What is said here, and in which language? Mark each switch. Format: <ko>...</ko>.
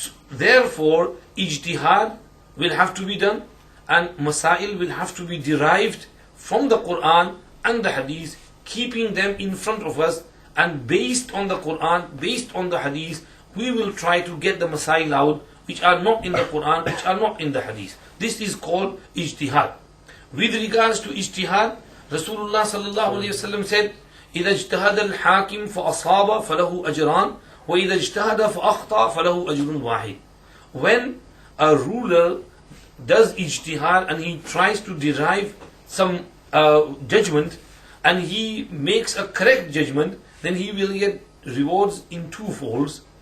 <en>Therefore, ijtihad will have to be done and masail will have to be derived from the Quran and the hadith, keeping them in front of us, and based on the Quran, based on the hadith, we will try to get the masail out which are not in the Quran, which are not in the hadith. This is called ijtihad. With regards to ijtihad, Rasulullah sallallahu alayhi wasallam said,</en> <ar>إِذَا اجْتَهَدَ الْحَاكِمْ فَأَصَابَ فَلَهُ أَجْرَانِ وَإِذَا اجْتَهَدَ فَأَخْطَأَ فَلَهُ أَجْرٌ وَاحِدٌ.</ar> <en>When a ruler does ijtihad and he tries to derive some judgment and he makes a correct judgment, then he will get rewards in two folds.</en>